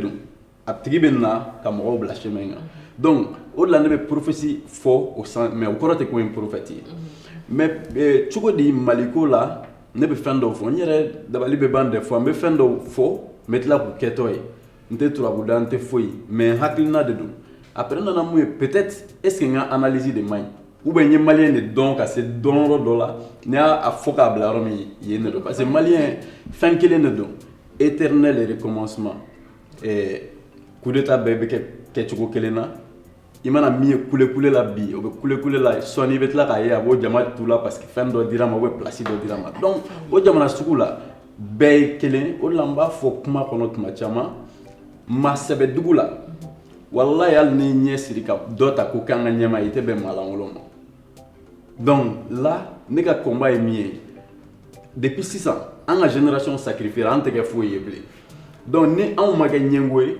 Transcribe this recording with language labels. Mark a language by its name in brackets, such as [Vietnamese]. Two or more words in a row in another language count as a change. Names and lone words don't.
[Bambara] don a tigi bɛ na ka mɔgɔw bila chemin kan donc o de la ne bɛ prophétie fɔ o san mais o kɔrɔ tɛ ko ye prophète ye mais cogo di maliko la ne bɛ fɛn dɔw fɔ n yɛrɛ dabali bɛ ban [French] des fois [Bambara] n bɛ fɛn dɔw fɔ n bɛ tila k'u kɛtɔ ye n tɛ turabuda n tɛ foyi mais hakilina de don après nana mun ye [French] peut-être est ce que [Bambara] n ka analyse de man ɲi [French] ou bien [Bambara] n ye maliyɛn de dɔn ka se dɔnyɔrɔ dɔ la n y'a fɔ k'a bila yɔrɔ min yen de don [French] parce que [Bambara] maliyɛn fɛn kelen de don [French] éternel recommencement coup d'état [Bambara] bɛɛ bɛ kɛ cogo kelen na i mana min ye kule la bi o bɛ kule la sɔɔni i bɛ tila k'a ye a b'o jama tu la [French] parce que [Bambara] fɛn dɔ dira ma [French] ou bien place [Bambara] dɔ dira ma donc o jamana sugu la bɛɛ ye kelen o de la n b'a fɔ kuma kɔnɔ tuma caman maa sɛbɛ dugu la walayi hali ni ɲɛ siri ka dɔ ta ko k'an ka ɲɛma i tɛ bɛn maa lankolon ma [French] donc là [Bambara] ne ka combat ye min ye depuis sisan an ka [French] génération sacrifier [Bambara] an tɛ kɛ foyi ye bilen donc ni anw ma kɛ ɲɛngo ye